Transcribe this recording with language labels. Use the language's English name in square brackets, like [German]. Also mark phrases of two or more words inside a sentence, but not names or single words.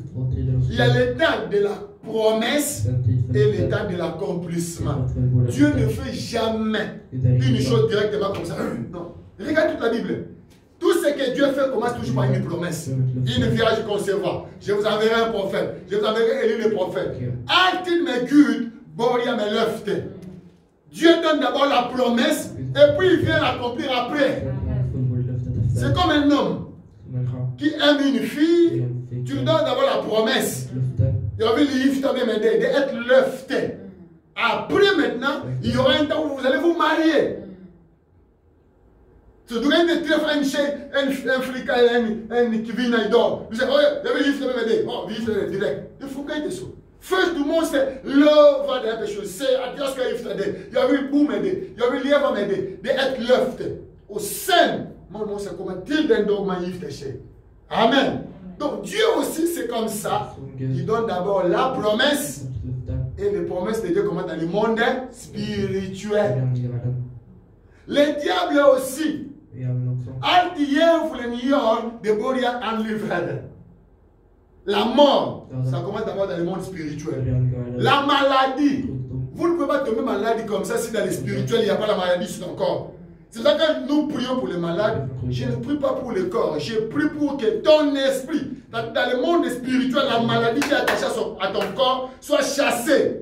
[French] Il y a l'état de la promesse et l'état de l'accomplissement. Dieu ne fait jamais une chose directement comme ça. Non. Regarde toute la Bible. Tout ce que Dieu fait commence toujours par une promesse. Une vierge concevra. Je vous enverrai un prophète. Je vous enverrai Élie le prophète. [Swedish] Alltid med Gud börjar med löfte. [French] Dieu donne d'abord la promesse et puis il vient l'accomplir après. C'est comme un homme qui aime une fille. Tu lui donnes d'abord la promesse. [Swedish] Jag vill gifta mig med dig. Det är ett löfte. [French] Après maintenant, il y aura un temps où vous allez vous marier. [Swedish] Så du kan inte träffa en flicka eller en kvinna idag. Du säger, jag vill gifta mig med dig. Vi gifter dig direkt. Det funkar inte så. Först du måste lova den här personen. Säg att jag ska gifta dig. Jag vill bo med dig. Jag vill leva med dig. Det är ett löfte. Och sen, man måste komma till den dag man gifter sig. Amen. [French] Donc Dieu aussi c'est comme ça. Il donne d'abord la promesse. Et les promesses de Dieu commencent dans le monde spirituel. Le diable aussi. [Swedish] Allt djävulen gör, det börjar andlig världen. [French] La mort, ça commence d'abord dans le monde spirituel. La maladie, vous ne pouvez pas tomber malade comme ça si dans le spirituel il n'y a pas la maladie sur ton corps. C'est ça que quand nous prions pour les malades, je ne prie pas pour le corps, je prie pour que ton esprit, dans le monde spirituel, la maladie qui est attachée à ton corps soit chassée.